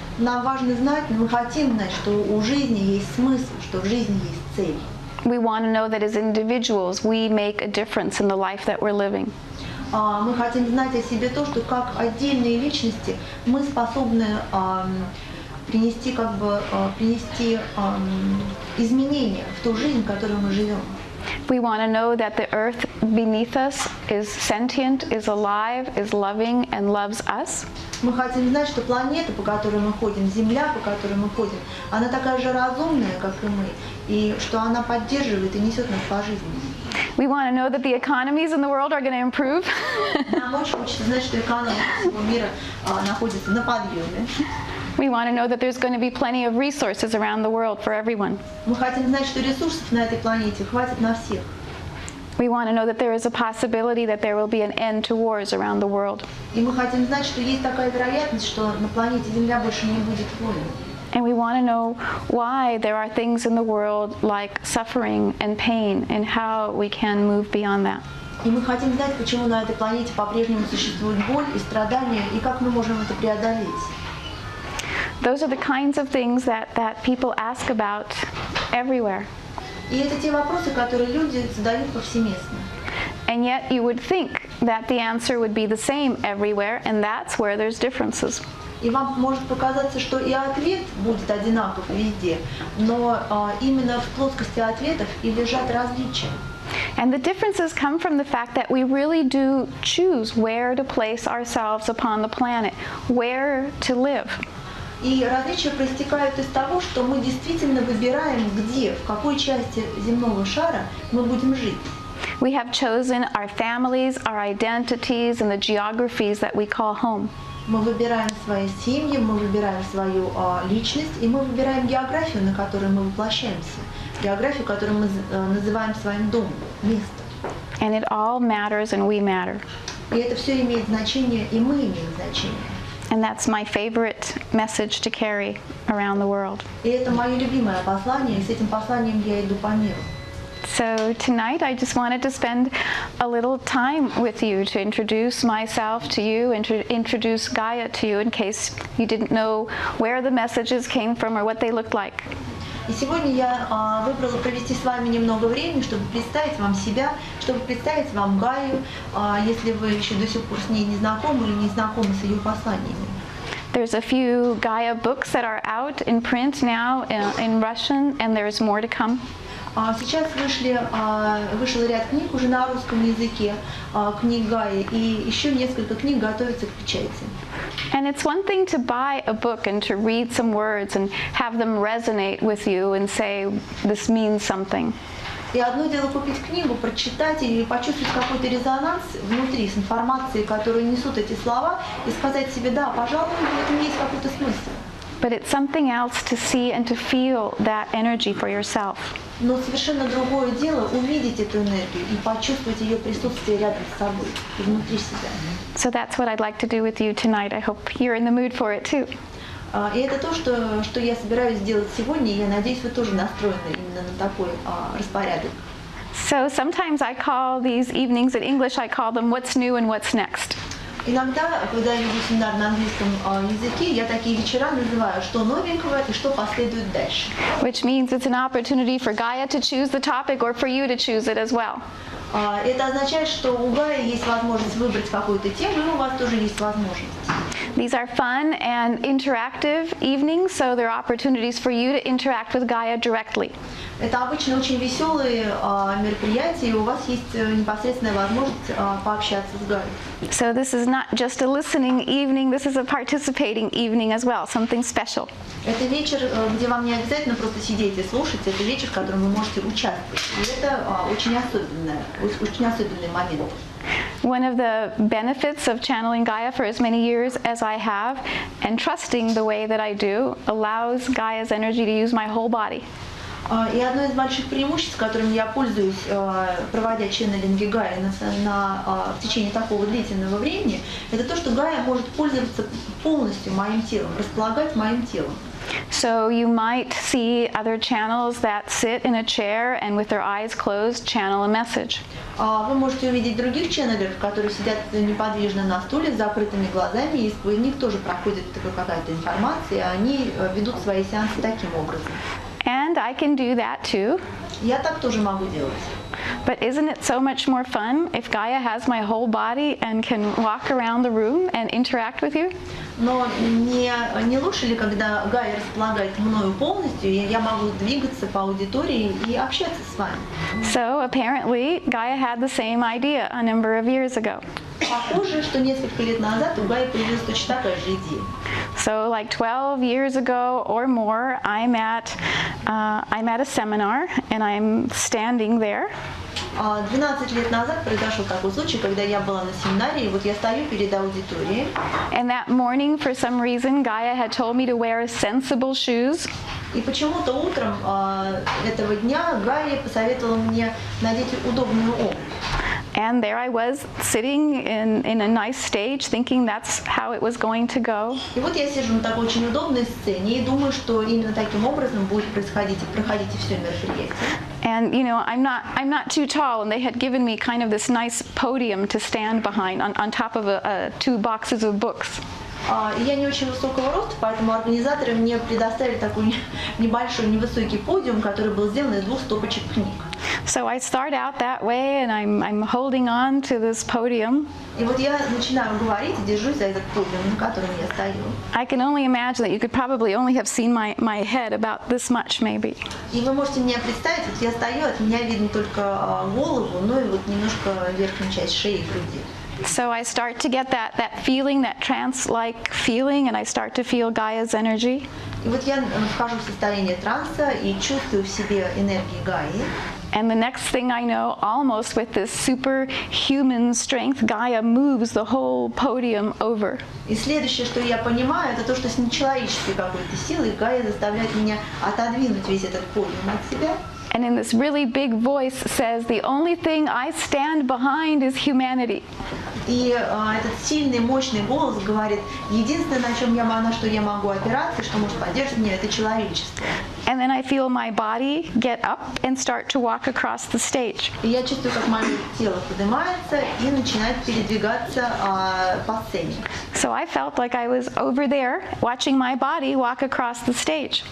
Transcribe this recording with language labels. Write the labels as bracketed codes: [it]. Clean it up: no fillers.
[ru] Нам важно знать, мы хотим знать, что у жизни есть смысл, что в жизни есть цель. [en] We want to know that as individuals we make a difference in the life that we're living. [ru] Мы хотим знать о себе то, что как отдельные личности мы способны принести изменения в ту жизнь, в которой мы живем. [en] We want to know that the earth beneath us is sentient, is alive, is loving, and loves us. [ru] Мы хотим знать, что планета, по которой мы ходим, Земля, по которой мы ходим, она такая же разумная, как и мы, и что она поддерживает и несет нас по жизни. [en] We want to know that the economies in the world are going to improve. [ru] Нам очень хочется знать, что экономика всего мира находится на подъеме. [en] We want to know that there's going to be plenty of resources around the world for everyone. [ru] Мы хотим знать, что ресурсов на этой планете хватит на всех. [en] We want to know that there is a possibility that there will be an end to wars around the world. [ru] И мы хотим знать, что есть такая вероятность, что на планете Земля больше не будет войн. [en] And we want to know why there are things in the world like suffering and pain and how we can move beyond that. [ru] И мы хотим знать, почему на этой планете по-прежнему существует боль и страдания, и как мы можем это преодолеть. [en] Those are the kinds of things that people ask about everywhere. [ru] И это те вопросы, которые люди задают повсеместно. [en] And yet you would think that the answer would be the same everywhere, and that's where there's differences. [ru] И вам может показаться, что и ответ будет одинаков везде, но именно в плоскости ответов и лежат различия. [en] And the differences come from the fact that we really do choose where to place ourselves upon the planet, where to live. [ru] И различия проистекают из того, что мы действительно выбираем, где, в какой части земного шара мы будем жить. [en] We have chosen our families, our identities, and the geographies that we call home. [ru] Мы выбираем свои семьи, мы выбираем свою личность, и мы выбираем географию, на которой мы воплощаемся. Географию, которую мы называем своим домом, местом. [en] And it all matters, and we matter. [ru] И это все имеет значение, и мы имеем значение. [en] And that's my favorite message to carry around the world. [ru] И это мое любимое послание, и с этим посланием я иду по миру. [en] So tonight I just wanted to spend a little time with you to introduce myself to you and to introduce Gaia to you in case you didn't know where the messages came from or what they looked like. [ru] И сегодня я выбрала провести с вами немного времени, чтобы представить вам себя, чтобы представить вам Гаю, если вы еще до сих пор с ней не знакомы или не знакомы с ее посланиями. [en] There's a few Gaia books that are out in print now in Russian, and there's more to come. [ru] Сейчас вышел ряд книг уже на русском языке, книг Гаи, и еще несколько книг готовятся к печати. [en] And it's one thing to buy a book and to read some words and have them resonate with you and say, this means something. [ru] И одно дело купить книгу, прочитать и почувствовать какой-то резонанс внутри с информацией, которую несут эти слова, и сказать себе, да, пожалуй, в этом есть какой-то смысл. [en] But it's something else to see and to feel that energy for yourself. [ru] Но совершенно другое дело увидеть эту энергию и почувствовать ее присутствие рядом с собой и внутри себя. [en] So that's what I'd like to do with you tonight. I hope you're in the mood for it too. [ru] И это то, что я собираюсь сделать сегодня, и я надеюсь, вы тоже настроены именно на такой распорядок. [en] So sometimes I call these evenings in English, I call them what's new and what's next. [ru] Иногда, когда я веду семинар на английском языке, я такие вечера называю, что новенького и что последует дальше. [en] Which means it's an opportunity for Gaia to choose the topic or for you to choose it as well. [ru] Это означает, что у Гаи есть возможность выбрать какую-то тему, и у вас тоже есть возможность. [en] These are fun and interactive evenings, so there are opportunities for you to interact with Gaia directly. [ru] Это обычно очень веселые мероприятия, и у вас есть непосредственная возможность пообщаться с Гаей. [en] So this is not just a listening evening, this is a participating evening as well, something special. [ru] Это вечер, где вам не обязательно просто сидеть и слушать, это вечер, в котором вы можете участвовать. И это очень особенный момент. [en] One of the benefits of channeling Gaia for as many years as I have, and trusting the way that I do, allows Gaia's energy to use my whole body. [ru] И одно из больших преимуществ, которым я пользуюсь, проводя ченнелинги Гаи в течение такого длительного времени, это то, что Гая может пользоваться полностью моим телом, располагать моим телом. [en] So you might see other channels that sit in a chair and with their eyes closed channel a message. [ru] Вы можете увидеть других ченнелеров, которые сидят неподвижно на стуле с закрытыми глазами, и сквозь них тоже проходит какая-то информация, и они ведут свои сеансы таким образом. [en] And I can do that too. [ru] Я так тоже могу делать. [en] But isn't it so much more fun if Gaia has my whole body and can walk around the room and interact with you? [ru] Но не лучше ли, когда Гайя располагает мною полностью, и я могу двигаться по аудитории и общаться с вами? [en] So apparently Gaia had the same idea a number of years ago. [ru] Похоже, что несколько лет назад у Гаи появилась точно такая же идея. [en] So like 12 years ago or more, I'm at a seminar and I'm standing there. [ru] 12 лет назад произошел такой случай, когда я была на семинаре, и вот я стою перед аудиторией. [en] And that morning, for some reason, Gaia had told me to wear sensible shoes. [ru] И почему-то утром этого дня Гайя посоветовала мне надеть удобную обувь. [en] And there I was, sitting in a nice stage, thinking that's how it was going to go. [ru] И вот я сижу на такой очень удобной сцене и думаю, что именно таким образом будет проходить и все мероприятие. [en] And you know, I'm not too tall, and they had given me kind of this nice podium to stand behind on top of two boxes of books. [ru] Я не очень высокого роста, поэтому организаторы мне предоставили такой небольшой, невысокий подиум, который был сделан из 2 стопочек книг. [en] So I start out that way, and I'm holding on to this podium. [ru] И вот я начинаю говорить и держусь за этот подиум, на котором я стою. [en] I can only imagine that you could probably only have seen my head about this much, maybe. [ru] И вы можете меня представить, вот я стою, от меня видно только голову, ну и вот немножко верхнюю часть шеи и груди. [en] So I start to get that feeling, that trance-like feeling, and I start to feel Gaia's energy. [ru] И вот я вхожу в состояние транса и чувствую в себе энергии Гаи. [en] And the next thing I know, almost with this superhuman strength, Gaia moves the whole podium over. [ru] И следующее, что я понимаю, это то, что с нечеловеческой какой-то силой Гайя заставляет меня отодвинуть весь этот подиум от себя. [en] And in this really big voice says, the only thing I stand behind is humanity. [ru] И этот сильный, мощный голос говорит, единственное, на что я могу опираться, что может поддерживать меня, это человечество. [en] And then I feel my body get up and start to walk across the stage. [ru] И я чувствую, как мое тело поднимается и начинает передвигаться по сцене. [en] So I felt like I was over there watching my body walk across the stage.